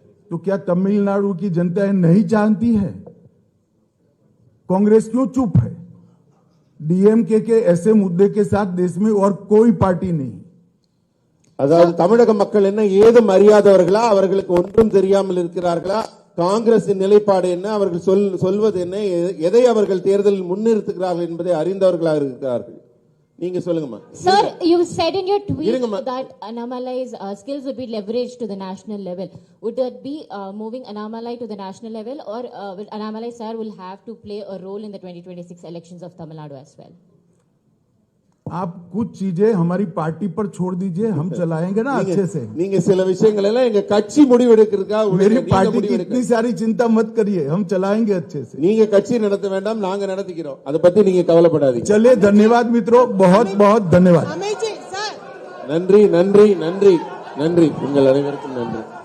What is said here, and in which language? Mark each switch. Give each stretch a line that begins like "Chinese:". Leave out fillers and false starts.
Hindi: तो क्या तमिलनाडु की जनता नहीं जानती है? कांग्रेस क्यों चुप है? डीएमके के ऐसे मुद्दे के साथ देश में और कोई पार्टी नहीं।
Tamil: அதாவது தமிழக மக்கள் என்ன ஏதும் அறியாதவர்களா? அவர்களுக்கு ஒன்றும் தெரியாமல் இருக்கிறார்களா? காங்கிரசின் நிலைப்பாடு என்ன, அவர்கள் சொல்வது என்ன, எதை அவர்கள் தேர்தலில் முன்னிறுத்துகிறார்கள் என்பதை அறிந்தவர்களாக இருக்கிறார்கள். நீங்க சொல்லுங்கம்மா.
English: Sir, you said in your tweet that Annamalai's skills would be leveraged to the national level. Would that be moving Annamalai to the national level, or will Annamalai sir will have to play a role in the 2026 elections of Tamil Nadu as well?
Hindi: आप कुछ चीजें हमारी party पर छोड़ दीजिए, हम चलाएंगे ना अच्छे से।
Tamil: நீங்க சில விஷயங்கள் எல்லாம் எங்க கட்சி முடிவெடுக்கிறதுக்கா?
Hindi: मेरी पार्टी की इतनी सारी चिंता मत करिए, हम चलाएंगे अच्छे से।
Tamil: நீங்க கட்சி நடத்த வேண்டாம், நாங்க நடத்திக்கிறோம், அதை பத்தி நீங்க கவலைப்படாதீங்க.
Hindi: चलिए, धन्यवाद मित्रों, बहुत बहुत धन्यवाद। अमित जी, सर
Tamil: நன்றி நன்றி நன்றி நன்றி உங்கள் அனைவருக்கும் நன்றி.